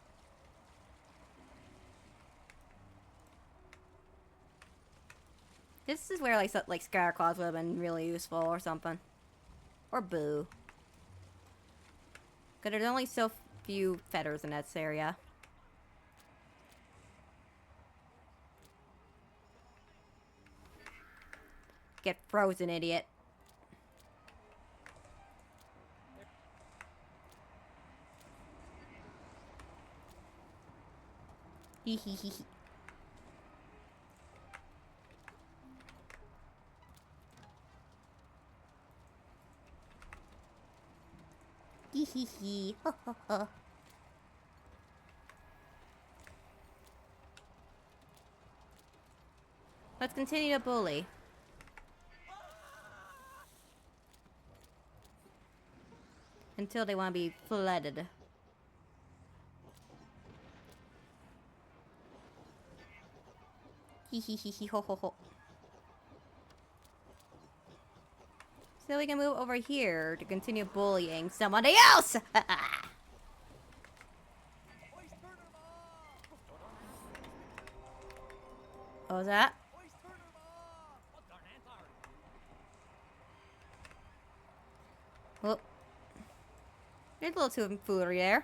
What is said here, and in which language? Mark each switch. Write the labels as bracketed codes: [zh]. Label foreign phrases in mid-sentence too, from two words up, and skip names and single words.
[en] This is where like scatter claws would have been really useful or something. Or boo. Because there's only so few feathers in that area. Get frozen, idiot. Hee hee hee hee. Hee hee hee. Ho ho ho. Let's continue to bully. Until they want to be flooded. Hee hee hee hee ho ho ho. So we can move over here to continue bullying somebody else! What was that? Well, there's a little tomfoolery there.